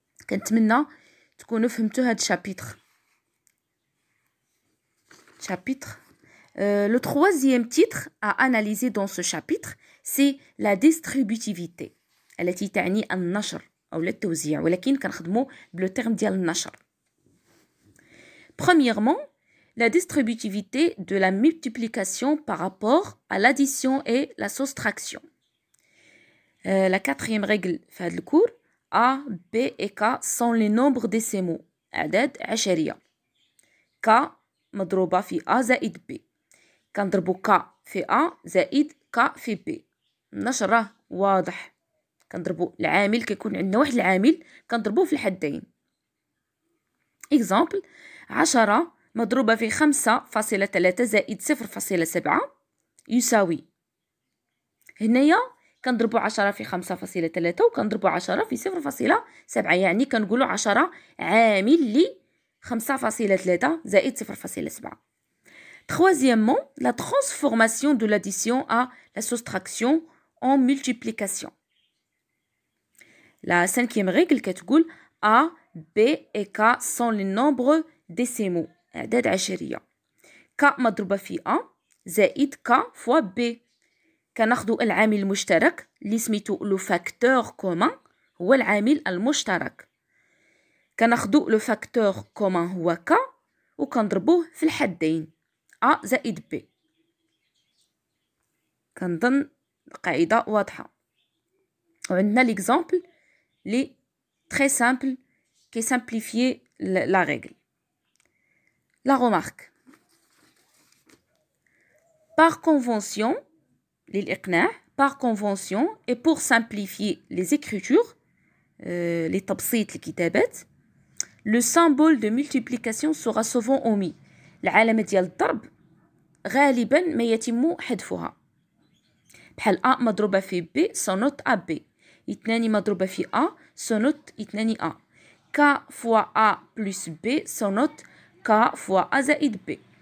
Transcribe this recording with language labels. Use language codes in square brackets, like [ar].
[ar] كنتمنى تكونوا فهمتوا هاد الشابيتر. [fr] Le troisième titre à analyser dans ce chapitre, c'est la distributivité [ar] التي تعني النشر أو التوزيع، ولكن كنخدموا بلو تيرم ديال النشر. [fr] Premièrement, la distributivité de la multiplication par rapport à l'addition et la soustraction. La quatrième règle [ar] في هذا الكور، [fr] A, B et K sont les nombres décimaux [ar] أعداد عشرية. K مضروبة في A زائد B، كنضربو K في A زائد K في B. النشر راه واضح، كنضربو العامل، كيكون عندنا واحد العامل كنضربوه في الحدين. Exemple 10 مضروبة في 5.3 زائد 0.7 يساوي، هنايا كنضربو 10 في 5.3 وكنضربو 10 في 0.7، يعني كنقولو 10 عامل ل 5.3 زائد 0.7. [fr] Troisièmement, la transformation de l'addition à la soustraction en multiplication. La cinquième règle [ar] كتقول [fr] A, B et K sont les nombres décimaux [ar] أعداد عشرية. K مضروبة في A زائد K [fr] fois B. [ar] كناخدو العامل المشترك اللي سميتو لو فاكتور كومان، هو العامل المشترك. كناخدو لو فاكتور كومان هو K وكنضربوه في الحدين A زائد B. كنظن القاعدة واضحة. وعندنا [fr] l'exemple li très simple qui simplifie la règle. La remarque. Par convention, [ar] للإقناع, [fr] par convention et pour simplifier les écritures, les [ar] تبسيط الكتابات, [fr] le symbole de multiplication sera souvent omis. [ar] العلامة ديال الضرب غالبا ما يتم حذفها. بحال A مضروبة في B سونوت AB. 2 مضروبة في A سونوت 2 A. [fr] K fois A plus B [ar] سونوت [fr] K fois A [ar] زائد [fr] B.